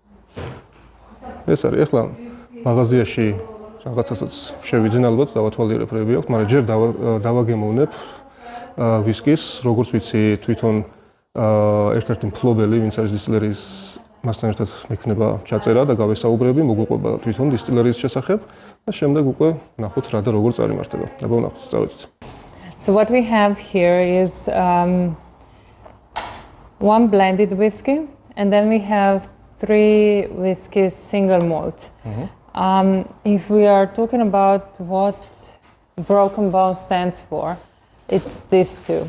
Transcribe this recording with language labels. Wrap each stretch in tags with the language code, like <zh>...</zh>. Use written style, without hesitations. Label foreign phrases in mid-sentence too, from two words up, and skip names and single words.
<ka>ეს არის ახლა მაღაზიაში რაღაცასაც შევიძენ ალბათ დავათვალიერებ რები აქვს, მაგრამ ჯერ დავაგემოვნებ ვისკის, როგორც ვიცი თვითონ ერთ-ერთი მფლობელი, ვინც არის დისტილერიის მასთან ერთად მექნება ჩაწერა და გავესაუბრები, მოგვიყვება თვითონ დისტილერიის შესახებ და შემდეგ უკვე ნახოთ რა და როგორ წარიმართება. აბა ვნახოთ, წავედით.</ka> <en>So what we have here is one blended whiskey, and then we have 3 whiskeys single malt. If we are talking about what Broken Bones stands for, it's these two.</en>